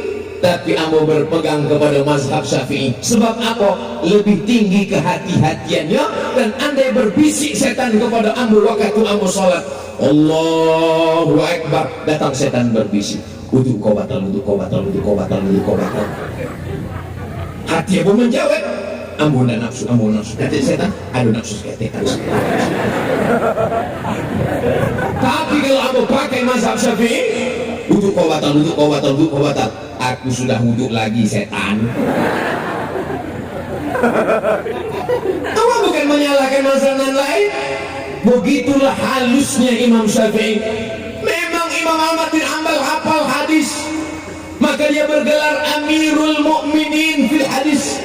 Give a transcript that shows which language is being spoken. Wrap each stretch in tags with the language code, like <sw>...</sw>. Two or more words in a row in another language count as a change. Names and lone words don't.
<min>Tapi ambo berpegang kepada mazhab Syafi'i.</min> <id>Sebab apa? Lebih tinggi kehati-hatiannya. Dan andai berbisik setan kepada ambo waktu ambo sholat,</id> <ar>الله أكبر,</ar> <id>datang setan berbisik, wudu kau batal, wudu kau batal, wudu kau batal, wudu kau batal.</id> <min>Hati ambo menjawab, ambo ndak nafsu, ambo nafsu. Kata setan, aduh nafsu seketekan. Tapi kalau ambo pakai mazhab Syafi'i, wudu kau batal, wudu kau batal, wudu kau batal.</min> <id>Aku sudah wuduk lagi setan. Kamu bukan menyalahkan mazhab lain. Begitulah halusnya Imam Syafi'i. Memang Imam Ahmad bin Hanbal hafal hadis, maka dia bergelar</id> <ar>أمير المؤمنين في الحديث.</ar>